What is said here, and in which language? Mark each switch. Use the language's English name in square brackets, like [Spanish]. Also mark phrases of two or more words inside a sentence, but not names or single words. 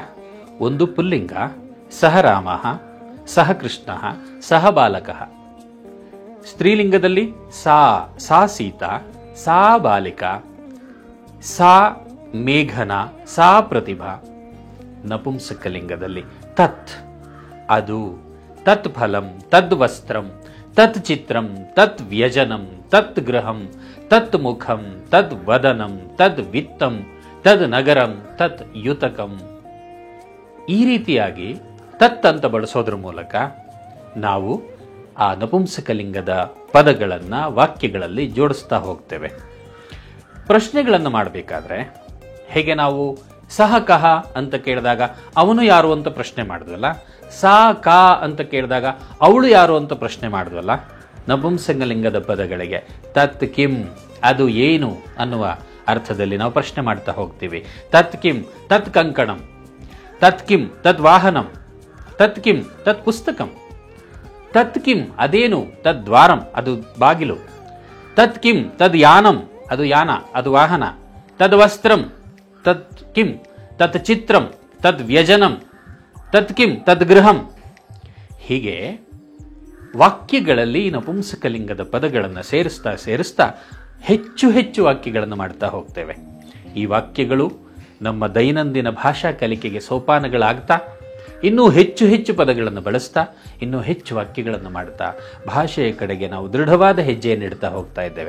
[Kannada] ಒಂದು ಪುಲ್ಲಿಂಗ, [Sanskrit] ಸಹ ರಾಮಃ, ಸಹ ಕೃಷ್ಣಃ, ಸಹ ಬಾಲಕಃ. ಸ್ತ್ರೀಲಿಂಗದಲ್ಲಿ ಸಾ ಸೀತಾ, ಸಾ ಬಾಲಿಕಾ, ಸಾ ಮೇಘನಾ, ಸಾ ಪ್ರತಿಭಾ. [Kannada] ನಪುಂಸಕಲಿಂಗದಲ್ಲಿ ತತ್, ಅದು. [Sanskrit] ತತ್ ಫಲಂ, ತದ್ ವಸ್ತ್ರಂ, ತತ್ ಚಿತ್ರಂ, ತತ್ ವ್ಯಜನಂ, ತತ್ ಗೃಹಂ, ತತ್ ಮುಖಂ, ತದ್ ವದನಂ, ತದ್ ವಿತ್ತಂ, ತದ್ ನಗರಂ, ತತ್ ಯುತಕಂ. [Kannada] ಈ ರೀತಿಯಾಗಿ ತತ್ ಅಂತ ಬಳಸೋದ್ರ ಮೂಲಕ ನಾವು ಆ ನಪುಂಸಕಲಿಂಗದ ಪದಗಳನ್ನು ವಾಕ್ಯಗಳಲ್ಲಿ ಜೋಡಿಸ್ತಾ ಹೋಗ್ತೇವೆ. ಪ್ರಶ್ನೆಗಳನ್ನು ಮಾಡಬೇಕಾದ್ರೆ ಹೇಗೆ ನಾವು [Sanskrit] ಸಹ ಕಹ [Kannada] ಅಂತ ಕೇಳಿದಾಗ ಅವನು ಯಾರು ಅಂತ ಪ್ರಶ್ನೆ ಮಾಡಿದ್ವಲ್ಲ, [Sanskrit] ಸಾ ಕಾ [Kannada] ಅಂತ ಕೇಳಿದಾಗ ಅವಳು ಯಾರು ಅಂತ ಪ್ರಶ್ನೆ ಮಾಡಿದ್ವಲ್ಲ, ನಪುಂಸಕಲಿಂಗದ ಪದಗಳಿಗೆ [Sanskrit] ತತ್ ಕಿಂ, [Kannada] ಅದು ಏನು ಅನ್ನುವ ಅರ್ಥದಲ್ಲಿ ನಾವು ಪ್ರಶ್ನೆ ಮಾಡ್ತಾ ಹೋಗ್ತೀವಿ. [Sanskrit] ತತ್ ಕಿಂ, ತತ್ ಕಂಕಣಂ. ತತ್ ಕಿಂ, ತದ್ ವಾಹನಂ. ತತ್ ಕಿಂ, ತತ್ ಪುಸ್ತಕಂ. ತತ್ ಕಿಂ, ಅದೇನು? ತದ್ ದ್ವಾರಂ, [Kannada] ಅದು ಬಾಗಿಲು. [Sanskrit] ತತ್ ಕಿಂ, ತದ್ ಯಾನಂ, [Kannada] ಅದು ಯಾನ, ಅದು ವಾಹನ. [Sanskrit] ತದ್ ವಸ್ತ್ರಂ, ತತ್ ಕಿಂ, ತತ್ ಚಿತ್ರಂ, ತದ್ ವ್ಯಜನಂ. ತತ್ ಕಿಂ, ತದ್ ಗೃಹಂ. [Kannada] ಹೀಗೆ ವಾಕ್ಯಗಳಲ್ಲಿ ನಪುಂಸಕಲಿಂಗದ ಪದಗಳನ್ನು ಸೇರಿಸ್ತಾ ಹೆಚ್ಚು ಹೆಚ್ಚು ವಾಕ್ಯಗಳನ್ನು ಮಾಡ್ತಾ ಹೋಗ್ತೇವೆ. ಈ ವಾಕ್ಯಗಳು ನಮ್ಮ ದೈನಂದಿನ ಭಾಷಾ ಕಲಿಕೆಗೆ ಸೋಪಾನಗಳಾಗ್ತಾ, ಇನ್ನೂ ಹೆಚ್ಚು ಹೆಚ್ಚು ಪದಗಳನ್ನು ಬಳಸ್ತಾ, ಇನ್ನೂ ಹೆಚ್ಚು ವಾಕ್ಯಗಳನ್ನು ಮಾಡ್ತಾ ಭಾಷೆಯ ಕಡೆಗೆ ನಾವು ದೃಢವಾದ ಹೆಜ್ಜೆಯನ್ನು ಇಡ್ತಾ ಹೋಗ್ತಾ ಇದ್ದೇವೆ.